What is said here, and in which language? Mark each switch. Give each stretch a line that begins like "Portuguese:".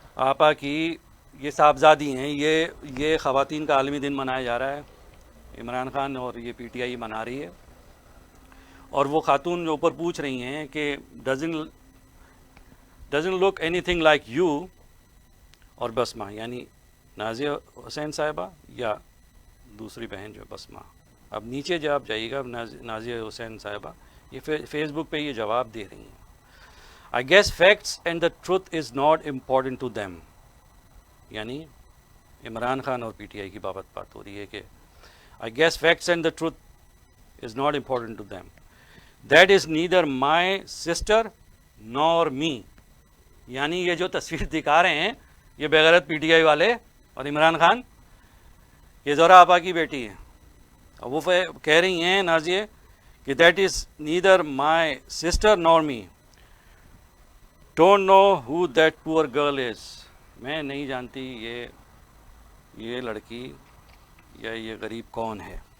Urdu: آپا کی یہ صاحبزادی ہیں، یہ خواتین کا عالمی دن منایا جا رہا ہے، عمران خان اور یہ پی ٹی آئی منا رہی ہے، اور وہ خاتون جو اوپر پوچھ رہی ہیں کہ
English: doesn't look anything like you
Urdu: اور بسمہ، یعنی نازیہ حسین صاحبہ یا دوسری بہن جو بسمہ. اب نیچے جب آپ جائیے گا، نازیہ حسین صاحبہ یہ فیس بک پہ یہ جواب دے رہی ہیں.
English: I guess facts and the truth is not important to them،
Urdu: یعنی عمران خان اور پی ٹی آئی کی بابت بات ہو رہی ہے کہ
English: I guess facts and the truth is not important to them. That is neither my sister nor me،
Urdu: یعنی یہ جو تصویر دکھا رہے ہیں یہ بغیرت پی ٹی آئی والے اور عمران خان، یہ زہرا آپا کی بیٹی ہے. اور وہ کہہ رہی ہیں نازیہ کہ
English: that is neither my sister nor me, don't know who that poor girl is,
Urdu: میں نہیں جانتی یہ لڑکی یا یہ غریب کون ہے.